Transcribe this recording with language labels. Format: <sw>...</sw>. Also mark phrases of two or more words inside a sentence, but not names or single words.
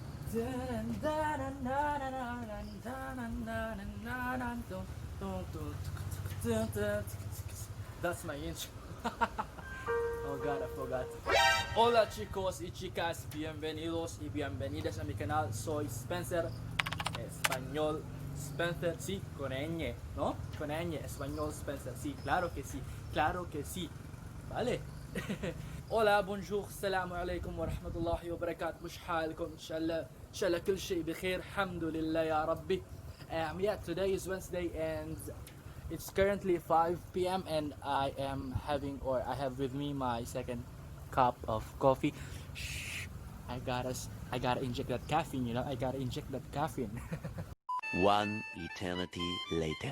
<en>That's my intro. Oh god, I forgot.</en> <es>Hola chicos y chicas, bienvenidos y bienvenidas a mi canal. Soy Spencer, Español Spencer, sí, con ñ, ¿no? Con ñ, Español Spencer, sí, claro que sí, ¿vale? Hola, bonjour,</es> <ar>السلام عليكم ورحمة الله وبركاته. مش حالكم إن شاء الله كل شيء بخير الحمد لله يا ربي.</ar> <en>Yeah, today is Wednesday and it's currently 5 p.m. and I have with me my second cup of coffee. Shh, I gotta inject that caffeine, I gotta inject that caffeine. One eternity later.</en>